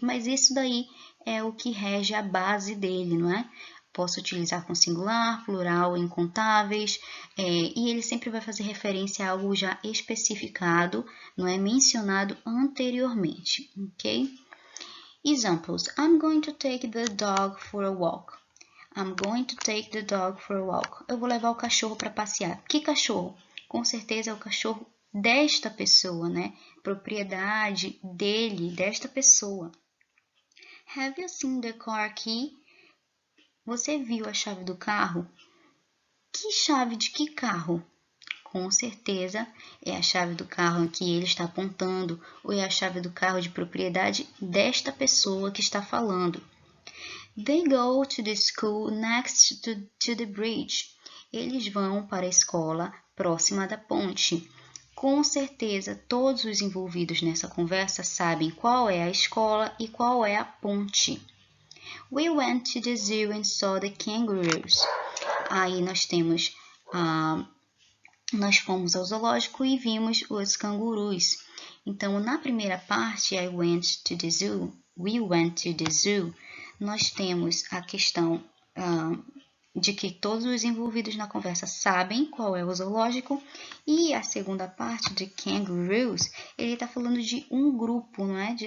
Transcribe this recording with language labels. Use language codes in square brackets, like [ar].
[pt] Mas isso daí é o que rege a base dele, não é? Posso utilizar com singular, plural, incontáveis, e ele sempre vai fazer referência a algo já especificado, não é mencionado anteriormente, ok? [en] Examples. I'm going to take the dog for a walk. I'm going to take the dog for a walk. [pt] Eu vou levar o cachorro para passear. Que cachorro? Com certeza é o cachorro desta pessoa, né? Propriedade dele, desta pessoa. [en] Have you seen the car key? [pt] Você viu a chave do carro? Que chave de que carro? Com certeza é a chave do carro que ele está apontando, ou é a chave do carro de propriedade desta pessoa que está falando. [en] They go to the school next to the bridge. [pt] Eles vão para a escola próxima da ponte. Com certeza, todos os envolvidos nessa conversa sabem qual é a escola e qual é a ponte. [en] We went to the zoo and saw the kangaroos. [pt] Aí nós temos, nós fomos ao zoológico e vimos os cangurus. Então, na primeira parte, [en] I went to the zoo, [pt] we went to the zoo, nós temos a questão de que todos os envolvidos na conversa sabem qual é o zoológico, e a segunda parte de kangaroos, ele está falando de um grupo, não é?